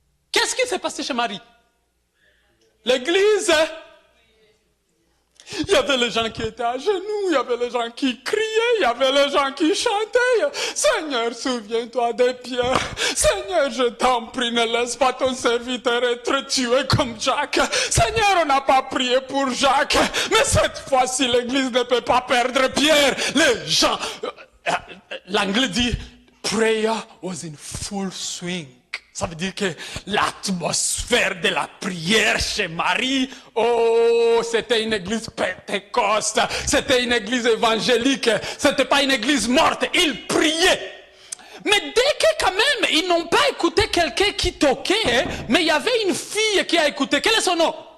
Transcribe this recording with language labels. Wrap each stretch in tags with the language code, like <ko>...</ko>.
<fr>Qu'est-ce qui s'est passé chez Marie? L'église, il y avait les gens qui étaient à genoux, il y avait les gens qui criaient, il y avait les gens qui chantaient. Seigneur, souviens-toi de Pierre. Seigneur, je t'en prie, ne laisse pas ton serviteur être tué comme Jacques. Seigneur, on n'a pas prié pour Jacques, mais cette fois-ci, l'église ne peut pas perdre Pierre. Les gens, l'anglais dit,</fr> <en>prayer was in full swing.</en> <fr>Ça veut dire que l'atmosphère de la prière chez Marie, oh, c'était une église pentecôte, c'était une église évangélique, c'était pas une église morte, ils priaient. Mais dès que quand même, ils n'ont pas écouté quelqu'un qui toquait, mais il y avait une fille qui a écouté. Quel est son nom?</fr>